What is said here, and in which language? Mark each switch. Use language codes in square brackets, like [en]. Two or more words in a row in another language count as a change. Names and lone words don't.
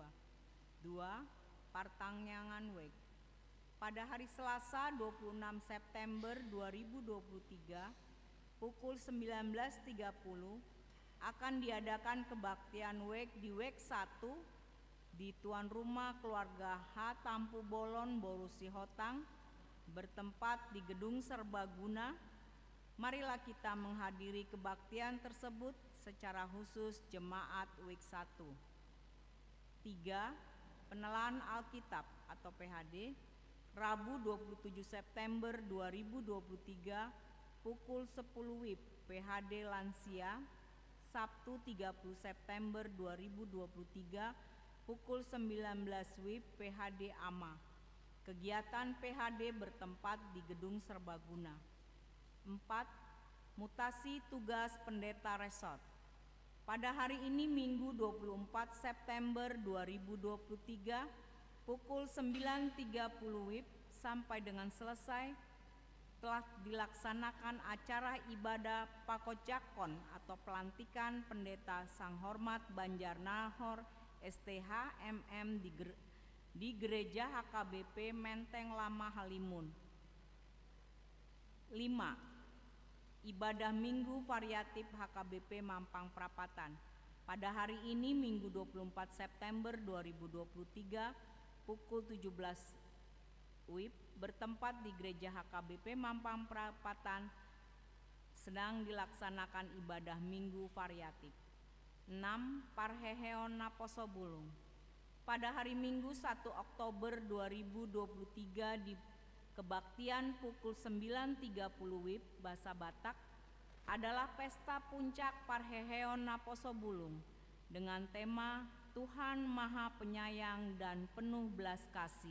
[id] 2. Partangyangan Weg. Pada hari Selasa 26 September 2023 pukul 19.30 akan diadakan kebaktian WEG di WEG 1 di tuan rumah keluarga H. Tampu Bolon Borusi Hotang bertempat di Gedung Serbaguna. Marilah kita menghadiri kebaktian tersebut secara khusus jemaat WEG 1. 3. Penelaan Alkitab atau PHD Rabu 27 September 2023 pukul 10 WIB PHD Lansia. Sabtu 30 September 2023 pukul 19 WIB PHD AMA. Kegiatan PHD bertempat di Gedung Serbaguna. 4. Mutasi tugas pendeta resort. Pada hari ini Minggu 24 September 2023 pukul 9.30 WIB sampai dengan selesai telah dilaksanakan acara ibadah Pakocakon atau pelantikan pendeta Sang Hormat Banjar Nahor STH MM di Gereja HKBP Menteng Lama Halimun. 5. Ibadah Minggu Variatif HKBP Mampang Prapatan. Pada hari ini Minggu 24 September 2023 pukul 17 WIB bertempat di Gereja HKBP Mampang Prapatan sedang dilaksanakan ibadah Minggu Variatif. 6. Parheheon Naposo Bulung. Pada hari Minggu 1 Oktober 2023 di kebaktian pukul 9.30 WIB bahasa Batak adalah pesta puncak Parheheon Naposo Bulung dengan tema Tuhan Maha Penyayang dan Penuh Belas Kasih.